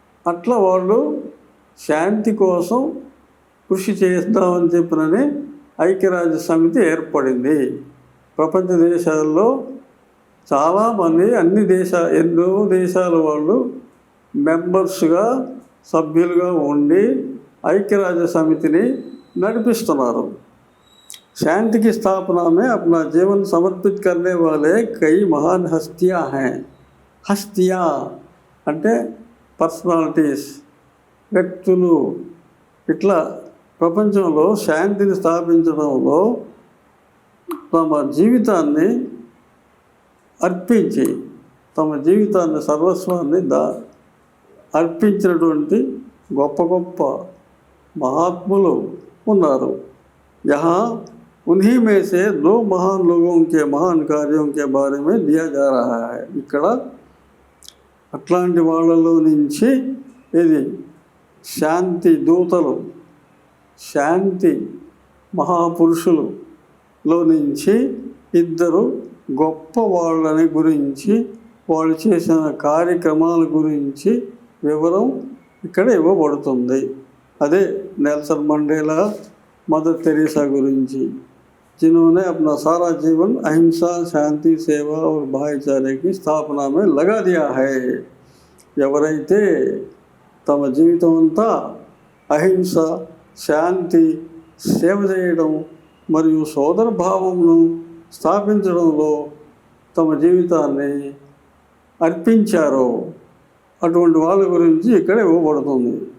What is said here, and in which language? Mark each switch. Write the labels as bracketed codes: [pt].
[te] అట్లా వాళ్ళు శాంతి కోసం కృషి చేద్దామని చెప్పినని ఐక్యరాజ్య సమితి ఏర్పడింది. ప్రపంచ దేశాల్లో చాలామంది, ఎన్నో దేశాల వాళ్ళు మెంబర్స్గా, సభ్యులుగా ఉండి ఐక్యరాజ్య సమితిని నడిపిస్తున్నారు. [hi] शांति की स्थापना में अपना जीवन समर्पित करने वाले कई महान हस्तियां हैं. [te] हस्तियां అంటే పర్సనాలిటీస్, వ్యక్తులు. ఇట్లా ప్రపంచంలో శాంతిని స్థాపించడంలో తమ జీవితాన్ని అర్పించి, తమ జీవితాన్ని, సర్వస్వాన్ని అర్పించినటువంటి గొప్ప గొప్ప మహాత్ములు ఉన్నారు. [hi] यहाँ उन्हीं में से 2 महान लोगों के महान कार्यों के बारे में दिया जा रहा है. [te] ఇక్కడ అట్లాంటి వాళ్ళలో నుంచి ఇది శాంతి దూతలు, శాంతి మహాపురుషులలో నుంచి 2 గొప్ప వాళ్ళని గురించి, వాళ్ళు చేసిన కార్యక్రమాల గురించి వివరం ఇక్కడ ఇవ్వబడుతుంది. అదే [hi] నెల్సన్ మండేలా, मदर तेरेसा गुरुजी, जिन्होंने अपना सारा जीवन अहिंसा, शांति, सेवा और भाईचारे की स्थापना में लगा दिया है. [te] ఎవరైతే తమ జీవితం అంతా అహింస, శాంతి, సేవ చేయడం మరియు సోదర భావమును స్థాపించడంలో తమ జీవితాన్ని అర్పించారో అటువంటి వాళ్ళ గురించి ఇక్కడ ఇవ్వబడుతుంది.